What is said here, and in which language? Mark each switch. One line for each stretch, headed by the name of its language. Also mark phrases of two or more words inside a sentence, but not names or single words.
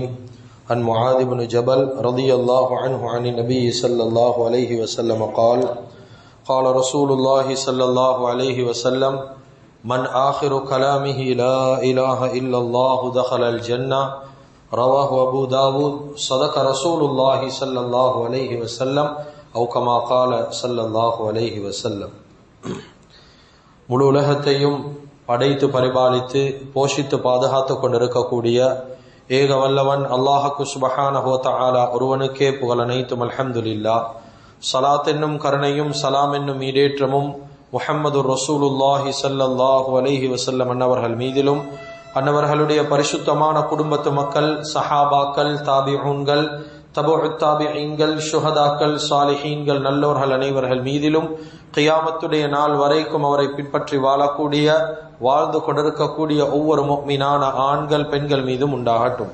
Arabic: عن معاذ بن جبل رضي الله عنه عن النبي صلى الله عليه وسلم قال: قال رسول الله صلى الله عليه وسلم: من آخر كلامه لا إله إلا الله دخل الجنة. رواه أبو داود. صدق رسول الله صلى الله عليه وسلم أو كما قال صلى الله عليه وسلم.
Tamil: முழு உலகத்தையும் படைத்து பரிபாலித்து போஷித்து பாதுகாத்து கொண்டிருக்கக்கூடிய ஏக வல்லவன் அல்லாஹ்வுக்கு
Arabic: سبحانه و تعالى
Tamil: ஒருவனுக்கே புகழ் அனைத்தும். அல்ஹம்துலில்லாஹ். சலாத் என்னும் கருணையும் சலாம் என்னும் ஈடேற்றமும் முஹம்மது
Arabic: رسول الله صلى الله عليه وسلم
Tamil: அன்னவர்கள் மீதிலும், அன்னவர்களுடைய பரிசுத்தமான குடும்பத்து மக்கள், சஹாபாக்கள், தாபிஊன்கள், தபூஉத் தாபிஈன்கள், ஷுஹதாக்கள், சாலிஹீன்கள், நல்லோர்கள் அனைவர்கள் மீதிலும் கியாமத்துடைய நாள் வரைக்கும் அவரை பின்பற்றி வாழக்கூடிய, வாழ்ந்து கொண்டிருக்கக்கூடிய ஒவ்வொரு முஃமினான ஆண்கள் பெண்கள் மீதும் உண்டாகட்டும்.